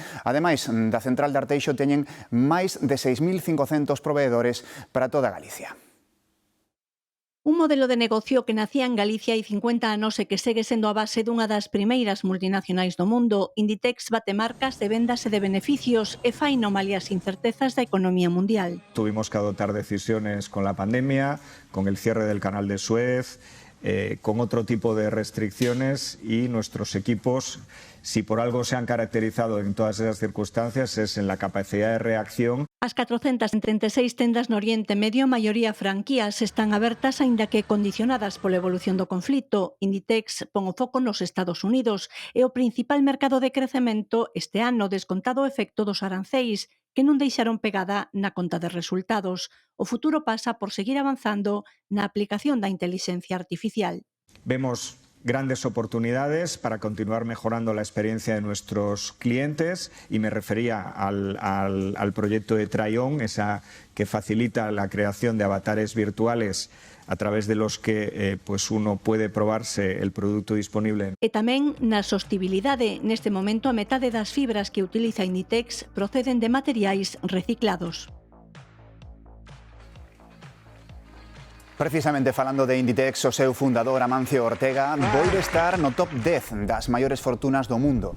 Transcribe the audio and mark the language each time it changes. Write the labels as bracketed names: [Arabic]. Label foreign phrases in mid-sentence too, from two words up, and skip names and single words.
[Galician] Ademais, da central de Arteixo teñen máis de 6.500 proveedores para toda Galicia. Un modelo de negocio que nacía en Galicia hai 50 anos e que segue sendo a base dunha das primeiras multinacionais do mundo. Inditex bate marcas de vendas e de beneficios e fai no malia as incertezas da economía mundial. [Spanish] Tuvimos que adoptar decisiones con la pandemia, con el cierre del canal de Suez, con otro tipo de restricciones, y nuestros equipos, si por algo se han caracterizado en todas esas circunstancias, es en la capacidad de reacción. [Galician] As 436 tendas no Oriente Medio, a maioría franquías, están abertas aínda que condicionadas pola evolución do conflito. Inditex pon o foco nos Estados Unidos e o principal mercado de crecemento este ano, descontado o efecto dos aranceis, que non deixaron pegada na conta de resultados. O futuro pasa por seguir avanzando na aplicación da intelixencia artificial. [Spanish] Vemos grandes oportunidades para continuar mejorando la experiencia de nuestros clientes, y me refería al proyecto de Try-On, esa que facilita la creación de avatares virtuales a través de los que pues uno puede probarse el producto disponible. [Galician] E tamén na sostibilidade. Neste momento, a metade das fibras que utiliza Inditex proceden de materiais reciclados. Precisamente falando de Inditex, o seu fundador Amancio Ortega volve estar no top 10 das maiores fortunas do mundo.